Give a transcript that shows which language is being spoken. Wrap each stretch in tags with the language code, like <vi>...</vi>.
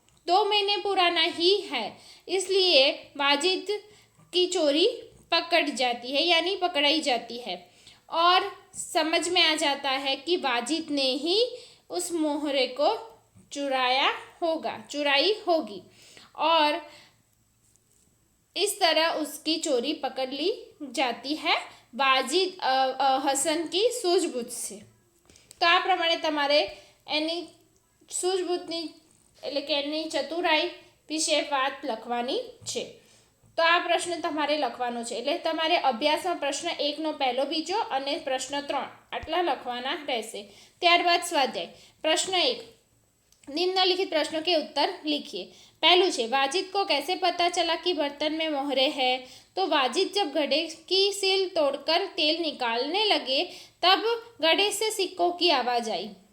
<hi>2 महीने पुराना ही है, इसलिए वाजिद की चोरी पकड़ जाती है, यानी पकड़ाई जाती है और समझ में आ जाता है कि वाजिद ने ही उस मोहरे को चुराई होगी और इस तरह उसकी चोरी पकड़ ली जाती है वाजिद हसन की सूझबूझ से।</hi> <gu>तो आ प्रमाणे तमारे एनी सूझबूझनी એટલે કે એની ચતુરાઈ વિશે વાત લખવાની છે। તો આ પ્રશ્ન તમારે લખવાનો છે, એટલે તમારે અભ્યાસમાં પ્રશ્ન 1નો પહેલો બીજો અને પ્રશ્ન 3 આટલા લખવાના રહેશે। ત્યારબાદ સ્વાધ્યાય પ્રશ્ન 1,</gu> <hi>निम्नलिखित प्रश्नों के उत्तर लिखिए। पहलू है, वाजिद को कैसे पता चला कि बर्तन में मोहरे है? तो वाजिद जब घड़े की सील तोड़कर तेल निकालने लगे तब घड़े से सिक्कों की आवाज़ आई।</hi>